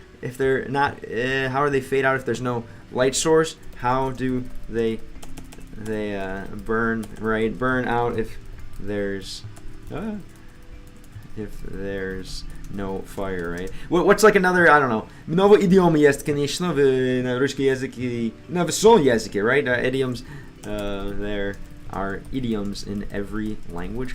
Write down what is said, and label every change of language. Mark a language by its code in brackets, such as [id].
[en] If they're not, how are they fade out if there's no light source? How do they burn, right? Burn out if there's no fire, right? What's like another, I don't know. [ru] Много идиомы есть, конечно, на русский язык и на всем языке, right? [en] Idioms, there are idioms in every language.